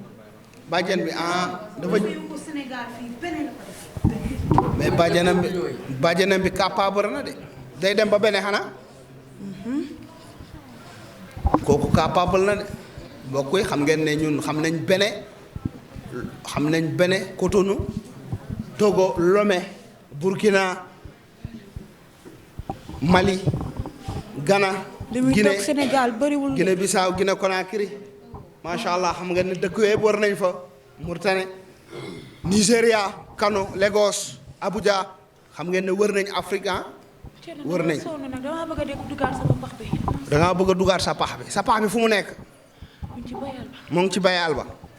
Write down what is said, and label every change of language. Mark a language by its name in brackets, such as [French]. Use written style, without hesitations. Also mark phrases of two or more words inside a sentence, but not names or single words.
[Wolof] bàjjan bi dafa. mais bàjjanam bi capable na de day dem ba bene xanaa kooku capable na de mbokk yi xam ngeen ne ñun xam nañ bene Cotonou Togo Lomé Burkina Mali Ghana Guinée Sénégal bëriwul Guinée Bissau Guinée Conakry [Arabic] ما شاء الله [Wolof] xam ngeen ne dëkk yooyu war nañ fa Mauritanie Nigéria Kano Lagos Abuja xam ngeen ne wër nañ Afrique wër nañ. damaa bëgg a dugaat sama pax bi. dangaa bëgg a dugaat sa pax bi sa pax bi fu mu nekk. mu ngi ci bayal ba.